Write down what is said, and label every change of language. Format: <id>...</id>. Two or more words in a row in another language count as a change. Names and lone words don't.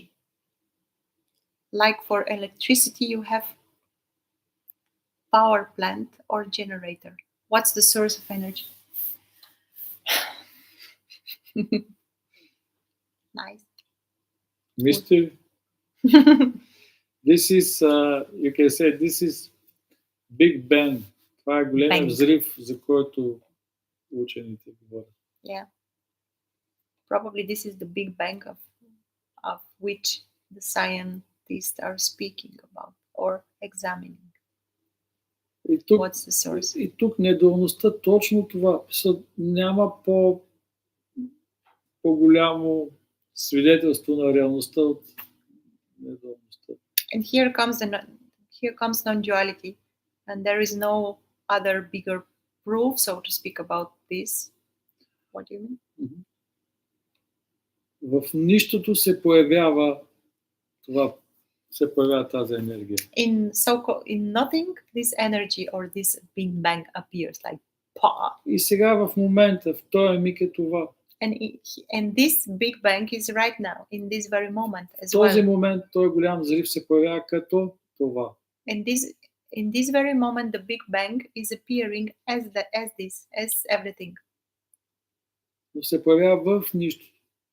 <en>Like for electricity, you have power plant or generator. What's the source of energy? Nice. Mystery. This is, you can say, this is Big Bang.</en> <bg>Това е големия взрив, за който учените говорят.</bg> <en>Yeah. Probably this is the Big Bang of which the scientists are speaking about or examining. What's the source?</en> <bg>И тук недоумността точно това. Няма по-голямо свидетелство на реалността от недоумността.</bg> <en>And here comes non-duality, and there is no other bigger proof, so to speak, about this. What do you mean?</en> <bg>В нищото се появява тази енергия.</bg> <en>In nothing, this energy or this Big Bang appears like pa.</en> <bg>И сега в момента, в този миг е това.</bg> <en>And this Big Bang is right now, in this very moment as well.</en> <bg>В този</bg> <en>well.</en> <bg>момент този голям взрив се появява като това.</bg> <en>And in this very moment, the Big Bang is appearing as everything.</en> <bg>Но се появява в нищото.</bg>